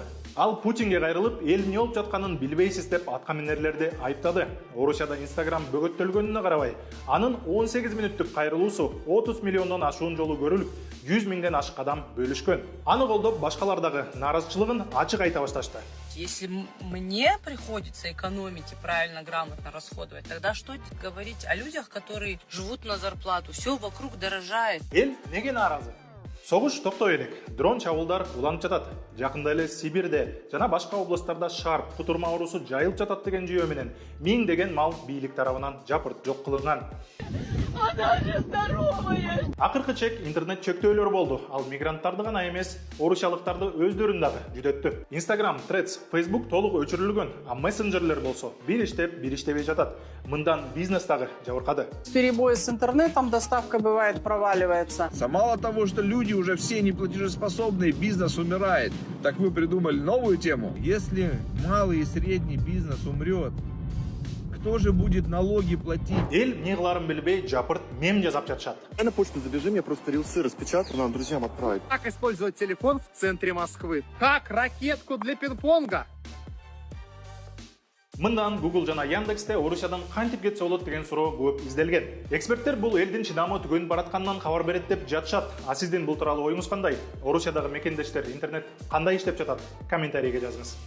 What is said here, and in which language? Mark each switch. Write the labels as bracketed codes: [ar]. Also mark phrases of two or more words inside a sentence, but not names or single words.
[ky] Ал Путинге кайрылып, эл эмне болуп жатканын билбейсиз деп аткаминерлерди айыптады. Орусияда Instagram бөгөттөлгөнүнө карабай, анын 18 мүнөттүк кайрылуусу 30 миллиондон ашуун жолу көрүлүп, 100 миңден ашык адам бөлүшкөн. Аны колдоп башкалар дагы нааразычылыгын ачык айта башташты. [ru] Если мне приходится экономить и правильно, грамотно расходовать, тогда что говорить о людях, которые живут на зарплату? Все вокруг дорожает. [ky] Эл неге нааразы? Согуш токтой элек. Дрон чабуулдар уланып жатат. Жакында эле Сибирде жана башка областтарда шарп кутурма оорусу жайылып жатат деген жүйө менен миңдеген мал бийлик тарабынан жапырт жок кылынган. Акыркы чек интернет чөктөөлөр болду. Ал мигранттарды гана эмес, орусиялыктарды өздөрүн дагы жүдөттү. Instagram, Threads, Facebook толук өчүрүлгөн, а мессенджерлер болсо бир иштеп, бир иштебей жатат. Мындан бизнес дагы жабыркады. [ru] Перебои с интернетом, доставка бывает проваливается. Мало того, что люди уже все неплатежеспособные, бизнес умирает. Так вы придумали новую тему. Если малый и средний бизнес умрет, кто же будет налоги платить? [ky] Эл эмне кыларын билбей жапырт мем жазап жатышат. [ru] На почту забежим, я просто рилсы распечатаю, надо друзьям отправить. Как использовать телефон в центре Москвы? Как ракетку для пинг-понга? [ky] Мындан Google жана Яндексте Орусиядан кантип кетсе болот деген суроо көп изделген. Эксперттер бул элдин чыдамы түгөнүп баратканынан кабар берет деп жатышат. А сиздин бул тууралуу оюңуз кандай? Орусиядагы мекендештер интернет кандай иштеп жатат? Комментарийге жазыңыз.